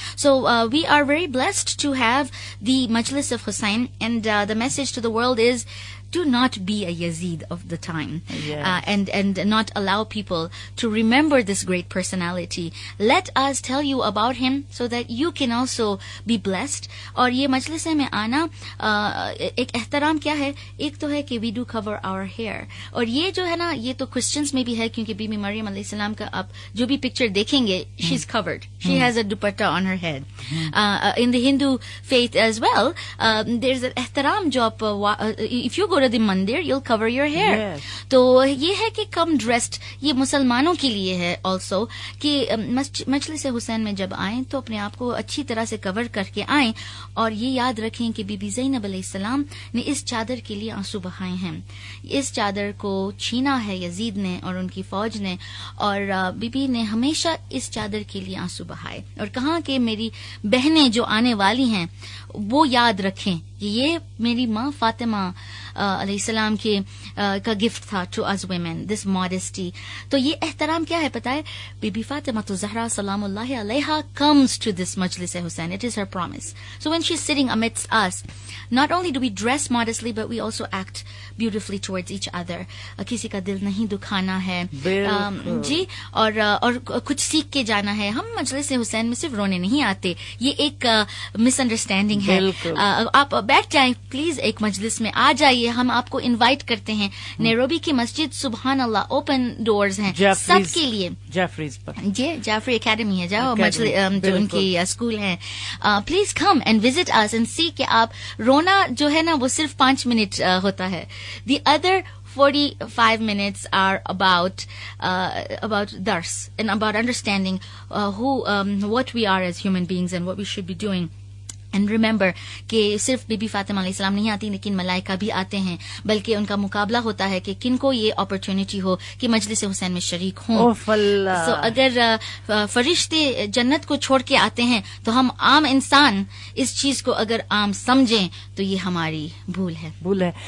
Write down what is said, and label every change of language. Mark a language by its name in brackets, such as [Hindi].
[English] So we are very blessed to have the Majlis of Hussain, and the message to the world is, do not be a Yazid of the time. Yes. And not allow people to remember this great personality. Let us tell you about him so that you can also be blessed. [Urdu] اور یہ مجلس میں آنا ایک احترام کیا ہے، ایک تو ہے کہ [English] we do cover our hair, [Urdu] اور یہ جو ہے نا یہ تو کرسچنس میں بھی ہے، کیونکہ بی بی مریم علیہ السلام کا آپ جو بھی پکچر دیکھیں گے [English] She is covered, she has a dupatta on her head. In the Hindu faith as well there is احترام جو آپ if you go to the mandir you will cover your hair. [Urdu] تو یہ ہے کہ کم ڈریسڈ، یہ مسلمانوں کے لیے ہے آلسو کہ مجلس حسین میں جب آئیں تو اپنے آپ کو اچھی طرح سے کور کر کے آئیں، اور یہ یاد رکھیں کہ بی بی زینب علیہ السلام نے اس چادر کے لیے آنسو بہائے ہیں. اس چادر کو چھینا ہے یزید نے اور ان کی فوج نے، اور بی بی نے ہمیشہ اس چادر کے لیے آنسو بہائے اور کہا کہ میری بہنیں جو آنے والی ہیں وہ یاد رکھیں کہ یہ میری ماں فاطمہ علیہ السلام کے کا گفٹ تھا [English] To us women, this modesty. [Urdu] تو یہ احترام کیا ہے پتہ ہے؟ بی بی فاطمہ تو زہرا سلام اللہ علیہا [English] comes to this [Urdu] مجلس حسین. [English] It is her promise. So when she's sitting amidst us, not only do we dress modestly, but we also act beautifully towards each other. [Urdu] کسی کا دل نہیں دکھانا ہے جی، اور کچھ سیکھ کے جانا ہے. ہم مجلس حسین میں صرف رونے نہیں آتے، یہ ایک مس انڈرسٹینڈنگ ہے. آپ بیٹھ جائیں پلیز، ایک مجلس میں آ جائیے، ہم آپ کو انوائٹ کرتے ہیں. نیروبی کی مسجد سبحان اللہ اوپن ڈورز ہیں سب کے لیے. جیفریز پر جی جیفری اکیڈمی ہے جاؤ، جو ان کی اسکول ہے. [English] please come and visit us and see [Urdu] کہ آپ رونا جو ہے نا وہ صرف 5 منٹ ہوتا ہے. [English] The other 45 minutes are about dars and about understanding what we are as human beings and what we should be doing. And remember [Urdu] کہ صرف بی بی فاطمہ علیہ السلام نہیں آتی لیکن ملائکہ بھی آتے ہیں، بلکہ ان کا مقابلہ ہوتا ہے کہ کن کو یہ اپرچونٹی ہو کہ مجلس حسین میں شریک ہوں. سو اگر فرشتے جنت کو چھوڑ کے آتے ہیں تو ہم عام انسان اس چیز کو اگر عام سمجھیں تو یہ ہماری بھول ہے.